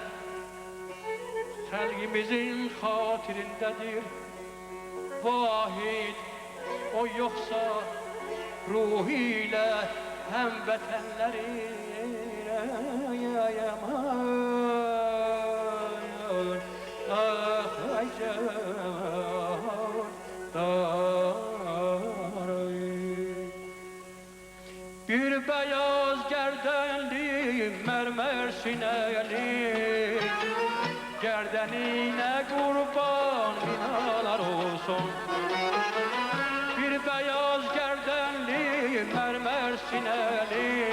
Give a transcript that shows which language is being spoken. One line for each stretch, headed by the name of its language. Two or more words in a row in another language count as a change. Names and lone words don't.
Azerbaijani: xəlqimizin xatirindədir Vahid o yoxsa ruhu ilə həmvətənləri
Turkish: Bir beyaz gerdenli mermer sineli Gerdenine kurban binalar olsun Bir beyaz gerdenli mermer sineli